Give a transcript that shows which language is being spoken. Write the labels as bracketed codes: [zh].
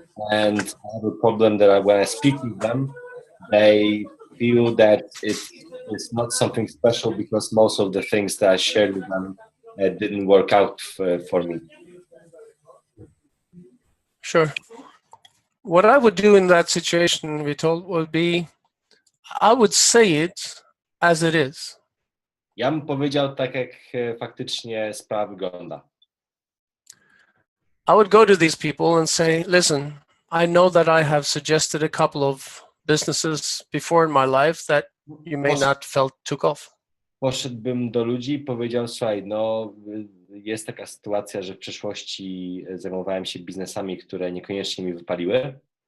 [en] And I have a problem that when I speak with them, they feel that it's not something special because most of the things that I shared with them didn't work out for me. Sure. What I would do in that situation, we told, would be, I would say it as it is. [pl] Ja bym powiedział tak, jak faktycznie sprawa wygląda. [en] I would go to these people and say, listen, I know that I have suggested a couple of businesses before in my life that you may not felt took off. [pl] Poszedłbym do ludzi i powiedział, słuchaj, no jest taka sytuacja, że w przeszłości zajmowałem się biznesami, które niekoniecznie mi wypaliły.